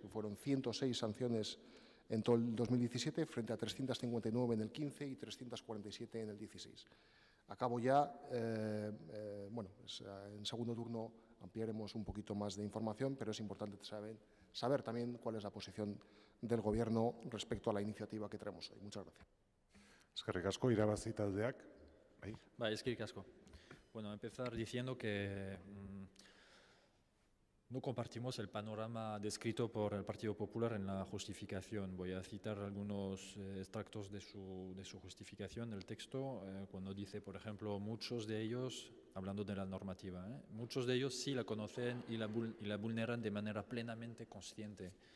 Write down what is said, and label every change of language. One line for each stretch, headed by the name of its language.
Spanish: Fueron 106 sanciones en todo el 2017 frente a 359 en el 15 y 347 en el 16. Acabo ya. En segundo turno ampliaremos un poquito más de información, pero es importante saber también cuál es la posición del Gobierno respecto a la iniciativa que traemos hoy. Muchas gracias.
Basque: Eskerrik asko, irabazi taldeak. Eskerrik asko.
Spanish: Bueno, empezar diciendo que No compartimos el panorama descrito por el Partido Popular en la justificación. Voy a citar algunos extractos de su justificación, el texto, cuando dice, por ejemplo, muchos de ellos, hablando de la normativa, muchos de ellos sí la conocen y la vulneran de manera plenamente consciente.